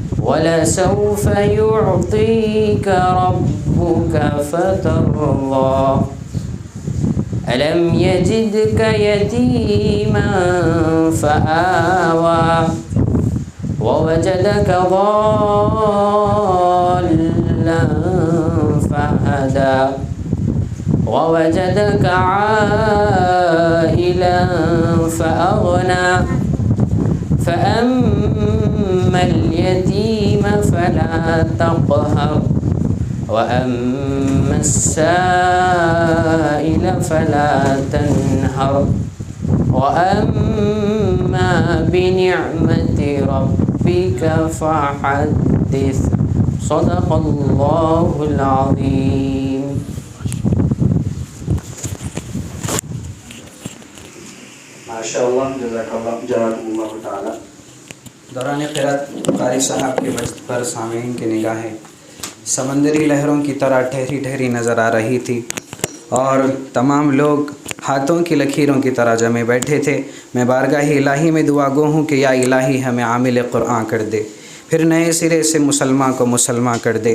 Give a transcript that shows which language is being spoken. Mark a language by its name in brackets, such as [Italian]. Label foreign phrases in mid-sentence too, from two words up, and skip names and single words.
[Arabic] و لسوف يعطيك ربك فترضى ألم يجدك يتيما فآوى و وجدك ضالًا فهدى و وجدك عائلا فأغنى فأما اليتيم فلا تقهر و أما السائل فلا تنهر و أما بنعمة ربك فحدث صدق الله العظيم. ما شاء الله، جزاك الله، جزاكم الله تعالى. [Urdu] دوران قرأت قاری صاحب کے وجہ پر سامعین کی نگاہیں سمندری لہروں کی طرح ٹھہری ٹھہری نظر آ رہی تھی اور تمام لوگ ہاتھوں کی لکیروں کی طرح جمے بیٹھے تھے. میں بارگاہ الٰہی میں دعا گو ہوں کہ [Arabic] يا إلهي [Urdu] ہمیں عامل قرآن کر دے، پھر نئے سرے سے مسلمان کو مسلمان کر دے.